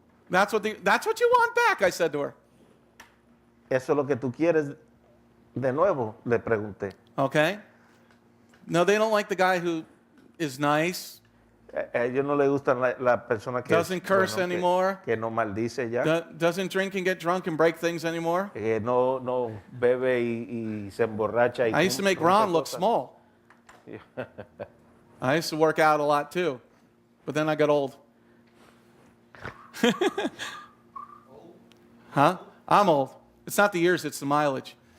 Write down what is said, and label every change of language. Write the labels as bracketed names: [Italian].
[English] That's what you want back, I said to her. [Spanish] ¿Eso es lo que tú quieres de nuevo? Le pregunté. [English] Okay? No, they don't like the guy who is nice, [Spanish] A ellos no les gustan la persona que doesn't curse anymore, que no maldice ya, doesn't drink and get drunk and break things anymore. que no bebe y se emborracha. [English] I used to make Ron look small. I used to work out a lot too, but then I got old. Huh? I'm old. It's not the years, it's the mileage.